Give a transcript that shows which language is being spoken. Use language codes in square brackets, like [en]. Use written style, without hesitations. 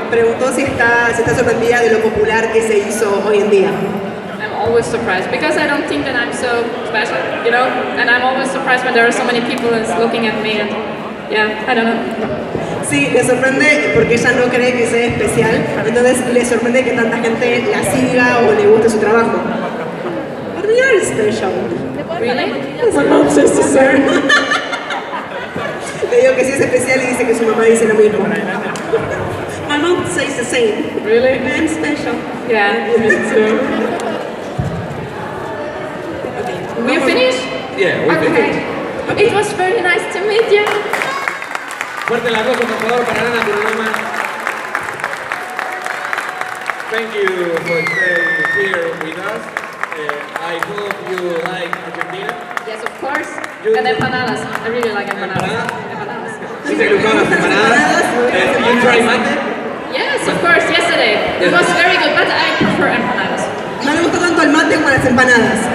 [es] Preguntó si está sorprendida de lo popular que se hizo hoy en día. [en] I'm always surprised because I don't think that I'm so special, you know? And I'm always surprised when there are so many people that's looking at me and yeah, I don't know. [es] Sí, le sorprende porque ella no cree que sea especial, entonces le sorprende que tanta gente la siga o le guste su trabajo. [en] But we are special. Really? My mom says to sir. [es] Le digo que sí es especial y dice que su mamá dice lo mismo. [en] My mom says the same. Really? I'm special. Yeah, me too. We finished? Yeah, we finished. Okay. It was very nice to meet you. [es] Fuerte el aplauso, por favor, para Ana Kunoroma. [en] Thank you for staying here with us. I hope you like Argentina. Yes, of course. And empanadas. I really like empanadas. Empanadas? [es] ¿Sí te gustaron las empanadas? [en] You try mate? Yes, of course. Yesterday. It was very good, but I prefer empanadas. [es] No le gusta tanto el mate como las empanadas.